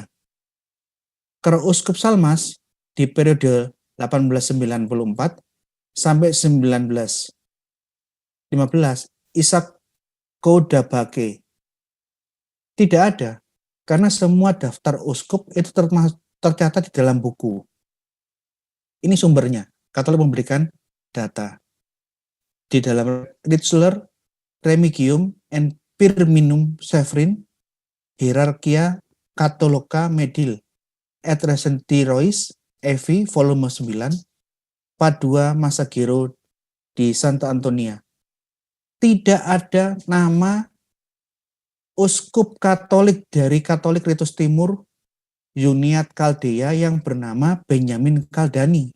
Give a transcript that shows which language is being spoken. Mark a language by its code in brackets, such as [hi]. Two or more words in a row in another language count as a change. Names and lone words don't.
[id] Kalau uskup Salmas di periode 1894 sampai 1915 Ishak Kodabake. Tidak ada, karena semua daftar uskup itu tercatat di dalam buku. Ini sumbernya, Katolik memberikan data. Di dalam Ritzler, Remigium, and Firminum Severin, Hierarchia Catholica Medil, et Recenti Rois, Evi, volume 9, Padua Masagiro di Santa Antonia. Tidak ada nama uskup Katolik dari Katolik Ritus Timur, Yuniat Kaldea yang bernama Benyamin Kaldani.